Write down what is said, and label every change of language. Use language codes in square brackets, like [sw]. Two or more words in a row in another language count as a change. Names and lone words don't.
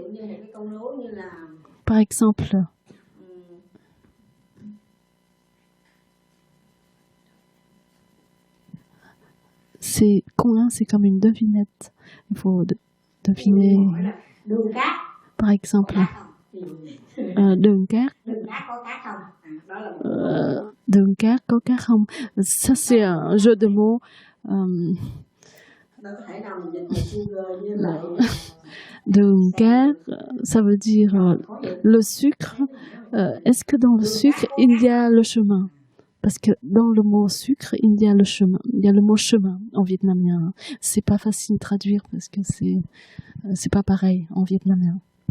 [fr] Par exemple, koan, c'est comme une devinette. Il faut deviner. Par exemple, [vi] đường cát có cá không? [fr] Ça, c'est un jeu de mots. [vi] Đường cát, [fr] ça veut dire le sucre. Est-ce que dans le sucre, il y a le chemin? Parce que dans le mot sucre, il y a le chemin. Il y a le mot chemin en vietnamien. C'est pas facile de traduire parce que c'est pas pareil en vietnamien.